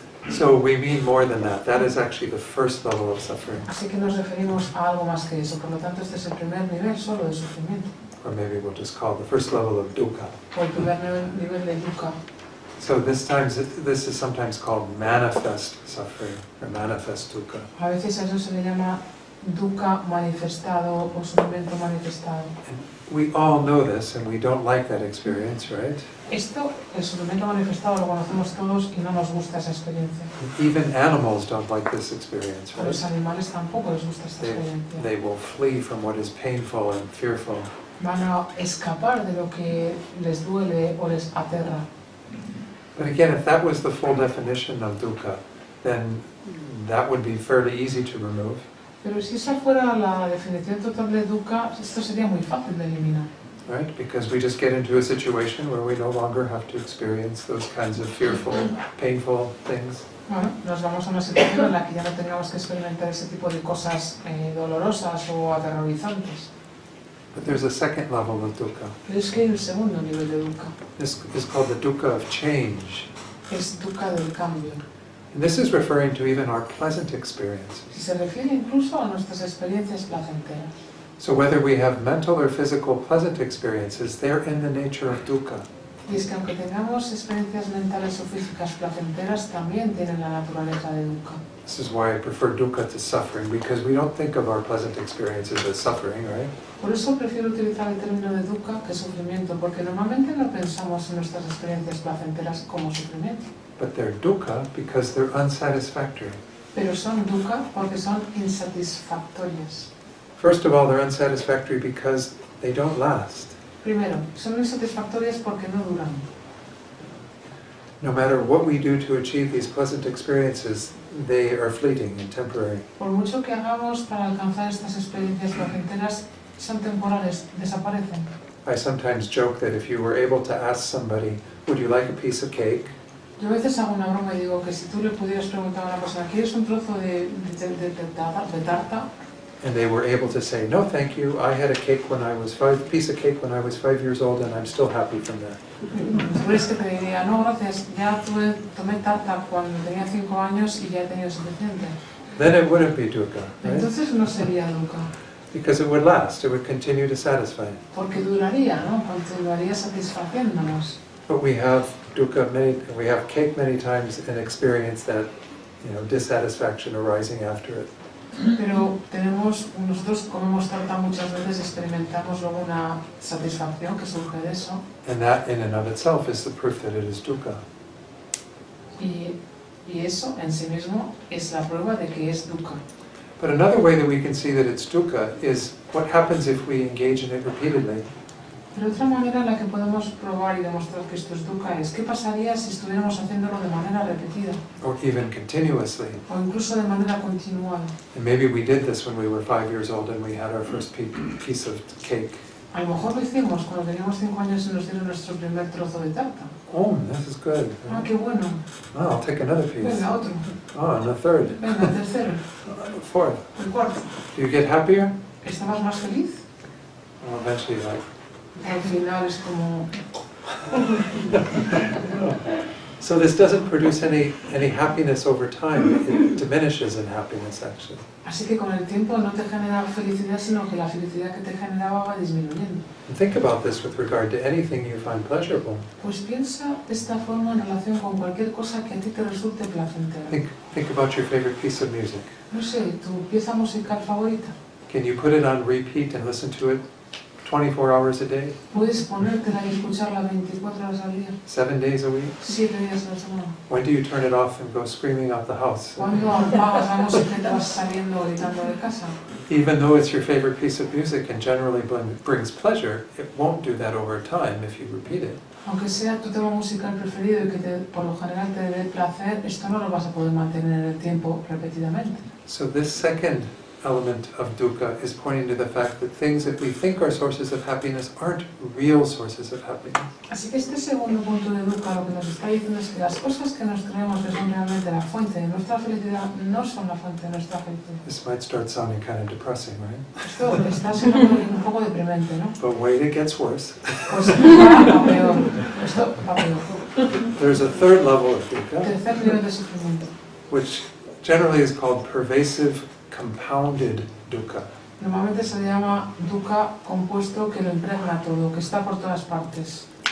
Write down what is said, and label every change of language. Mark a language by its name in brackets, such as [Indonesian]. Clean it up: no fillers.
[English] So we mean more than that. That is actually the first level of suffering. [Spanish] Así que nos referimos a algo más que eso. Por lo tanto, este es el primer nivel solo de sufrimiento. [English] Or maybe we'll just call it the first level of dukkha. [Spanish] O el primer nivel de dukkha. [English] So this is sometimes called manifest suffering, or manifest dukkha. [Spanish] A veces a eso se le llama dukkha manifestado o sufrimiento manifestado. [English] We all know this and we don't like that experience, right? [Spanish] Esto, el sufrimiento manifestado, lo conocemos todos y no nos gusta esa experiencia. [English] Even animals don't like this experience, [Spanish] A los [English] right? [Spanish] animales tampoco les gusta esta experiencia. [English] They will flee from what is painful and fearful. [Spanish] Van a escapar de lo que les duele o les aterra. [English] But again, if that was the full definition of dukkha, then that would be fairly easy to remove. [Spanish] Pero si esa fuera la definición total de dukkha, esto sería muy fácil de eliminar. [English] Right? Because we just get into a situation where we no longer have to experience those kinds of fearful, painful things. [Spanish] Bueno, nos vamos a una situación en la que ya no tengamos que experimentar ese tipo de cosas dolorosas o aterrorizantes. [English] But there's a second level of dukkha. [Spanish] Pero es que hay un segundo nivel de dukkha. [English] This is called the dukkha of change. [Spanish] Es dukkha del cambio. [English] And this is referring to even our pleasant experiences. [Spanish] Y se refiere incluso a nuestras experiencias placenteras. [English] So whether we have mental or physical pleasant experiences, they're in the nature of dukkha. [Spanish] Y es que aunque tengamos experiencias mentales o físicas placenteras, también tienen la naturaleza de dukkha. [English] This is why I prefer dukkha to suffering, because we don't think of our pleasant experiences as suffering, right? [Spanish] Por eso prefiero utilizar el término de dukkha que sufrimiento, porque normalmente no pensamos en nuestras experiencias placenteras como sufrimiento. [English] But they're dukkha because they're unsatisfactory. [Spanish] Pero son dukkha porque son insatisfactorias. [English] First of all, they're unsatisfactory because they don't last. [Spanish] Primero, son insatisfactorias porque no duran. [English] No matter what we do to achieve these pleasant experiences, they are fleeting and temporary. [Spanish] Por mucho que hagamos para alcanzar estas experiencias placenteras, son temporales, desaparecen. [English] I sometimes joke that if you were able to ask somebody, would you like a piece of cake? [Spanish] Yo a veces hago una broma y digo que si tú le pudieras preguntar a una persona, ¿quieres un trozo de tarta? [English] And they were able to say, no, thank you. I had a piece of cake when I was 5 years old, and I'm still happy from that. [Spanish] Después que te diría, no, gracias, ya tomé tarta cuando tenía 5 años y ya he tenido suficiente. [English] Then it wouldn't be dukkha, right? [Spanish] Entonces no sería dukkha, [English] Because it would last. It would continue to satisfy. [Spanish] porque duraría, ¿no? Continuaría satisfaciéndonos. [English] But we have dukkha we have cake many times and experience that, dissatisfaction arising after it. [Spanish] Pero nosotros comemos tarta muchas veces, experimentamos luego una satisfacción que surge de eso. [English] And that in and of itself is the proof that it is dukkha. [Spanish] Y eso en sí mismo es la prueba de que es dukkha. [English] But another way that we can see that it's dukkha is what happens if we engage in it repeatedly. [Spanish] Pero otra manera en la que podemos probar y demostrar que esto es dukkha es qué pasaría si estuviéramos haciéndolo de manera repetida [English] Or even continuously. [Spanish] o incluso de manera continuada. [English] And maybe we did this when we were 5 years old and we had our first piece of cake. [Spanish] A lo mejor lo hicimos cuando teníamos 5 años y nos dieron nuestro primer trozo de tarta. [English] Oh, this is good. [Spanish] Ah, qué bueno. [English] Oh, I'll take another piece. [Spanish] Venga, otro. [English] Oh, and a third. [Spanish] Venga, el tercero. [English] Fourth. [Spanish] El cuarto. [English] Do you get happier? [Spanish] ¿Estabas más feliz? [English] Well, eventually, like. [Spanish] Al final es como... [English] So this doesn't produce any happiness over time. It diminishes in happiness, actually. [Spanish] Así que con el tiempo no te genera felicidad, sino que la felicidad que te generaba va disminuyendo. [English] And think about this with regard to anything you find pleasurable. [Spanish] Pues piensa de esta forma en relación con cualquier cosa que a ti te resulte placentera. [English] Think about your favorite piece of music. [Spanish] No sé, tu pieza musical favorita. [English] Can you put it on repeat and listen to it 24 hours a day? [Spanish] Puedes ponértela y escucharla 24 horas al día, [English] 7 days a week? [Spanish] 7 días a la semana. [English] When do you turn it off and go screaming out the house? [Spanish] Cuando apagas la música y te vas saliendo gritando de casa. [English] Even though it's your favorite piece of music and generally brings pleasure, it won't do that over time if you repeat it. [Spanish] Aunque sea tu tema musical preferido y que por lo general te dé placer, esto no lo vas a poder mantener en el tiempo repetidamente. [English] So this second element of dukkha is pointing to the fact that things that we think are sources of happiness aren't real sources of happiness. [Spanish] Así que este segundo punto de dukkha lo que nos está diciendo es que las cosas que nos creemos que son realmente la fuente de nuestra felicidad no son la fuente de nuestra felicidad. [English] This might start sounding kind of depressing, right? [Spanish] Esto está sonando un poco deprimente, ¿no? [English] But wait, it gets worse. [Spanish] Pues va peor. Esto va peor. [English] There's a third level of dukkha, [Spanish] Tercer nivel de sufrimiento. [English] which generally is called pervasive compounded dukkha. [Spanish] Normalmente se le llama dukkha compuesto que lo impregna todo, que está por todas partes.